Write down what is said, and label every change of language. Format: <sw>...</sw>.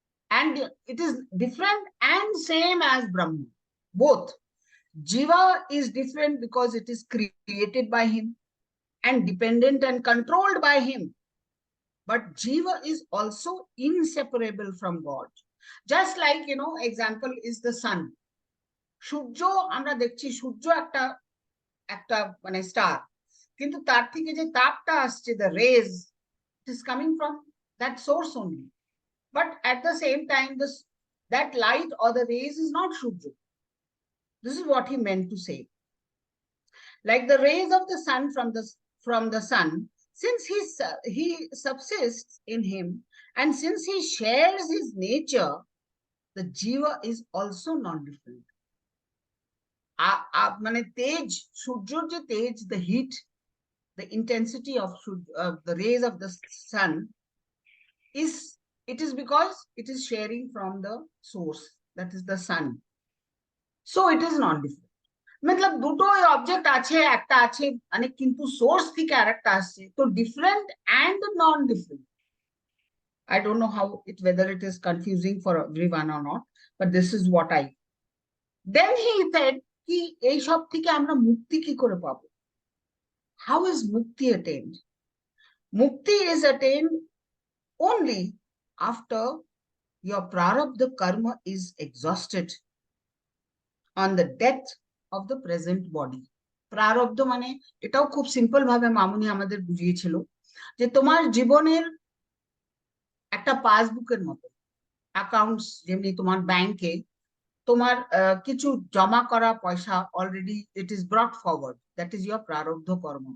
<en>And it is different and same as Brahma. Both. Jiva is different because it is created by him and dependent and controlled by him. But Jiva is also inseparable from God. Just like, example is the sun.</en> <bn>সূর্য আমরা দেখছি সূর্য একটা মানে star, কিন্তু তার থেকে যে তাপটা আসছে,</bn> <en>the rays, it is coming from that source only. But at the same time, that light or the rays is not Surya. This is what he meant to say. Like the rays of the sun from the sun, since he subsists in him, and since he shares his nature, the jiva is also non-different.</en> <bn>মানে তেজ, সূর্যর যে তেজ,</bn> <en>the heat, the intensity of the rays of the sun it is because it is sharing from the source, that is the sun. So it is non-different.</en> <bn>मतलब দুটো object আছে, একটা আছে মানে কিন্তু সোর্স থেকে আরেকটা আসছে, তো different and non different.</bn> <en>I don't know whether it is confusing for everyone or not, but this is what then he said</en> <bn>কি এই সব থেকে আমরা মুক্তি কি করে পাবো?</bn> <en>How is mukti attained? Mukti is attained only after your prarabdha karma is exhausted on the death of the present body.</en> <bn>প্রারব্ধ মানে এটাও খুব সিম্পল ভাবে মামুনি আমাদের বুঝিয়েছিল যে তোমার জীবনের একটা পাসবুকের মতো, অ্যাকাউন্টস, যেমনি তোমার ব্যাংকে তোমার কিছু জমা করা পয়সা</bn> <en>already it is brought forward, that is your</en> <bn>প্রারব্ধ কর্ম।</bn>